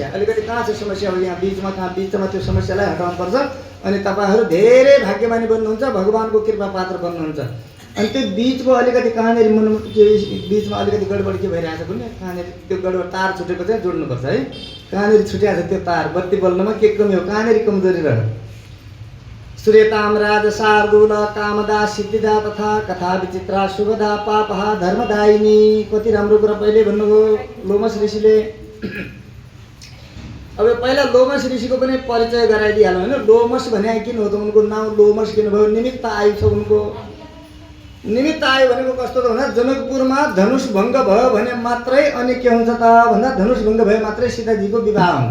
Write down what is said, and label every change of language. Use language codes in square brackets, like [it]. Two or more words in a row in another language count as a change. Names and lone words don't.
[ne] अलिकति कहाँ छ समस्या हो यहाँ बिचमा, कहाँ बिचमा त्यो समस्यालाई हटाउनुपर्छ। अनि तपाईँहरू धेरै भाग्यमानी बन्नुहुन्छ, भगवानको कृपा पात्र बन्नुहुन्छ। अनि त्यो बिचको अलिकति कहाँनिर बिचमा अलिकति गडबड के भइरहेछ भने कहाँनिर त्यो गडबड तार छुटेको चाहिँ जोड्नुपर्छ है। कहाँनिर छुट्याएको छ त्यो तार, बत्ती बल्नमा के कमी हो, कहाँनिर कमजोरी रह्यो। [sa] श्रेताम राज शार्दूल कामदा सिद्धिदा तथा कथा विचित्रा शुभदा पापहा धर्मदायिनी। [ne] कति राम्रो कुरा पहिले भन्नुभयो लोमस ऋषिले। अब पहिला लोमस ऋषिको पनि परिचय गराइदिइहाल्नु होइन। लोमस भने किन हो त, उनको नाउँ लोमस किन भयो? निमित्त आयु छ उनको। निमित्त आयु भनेको कस्तो त भन्दा जनकपुरमा धनुष भङ्ग भयो भने मात्रै अनि के हुन्छ त भन्दा धनुष भङ्ग भए मात्रै सीताजीको विवाह हुन्छ।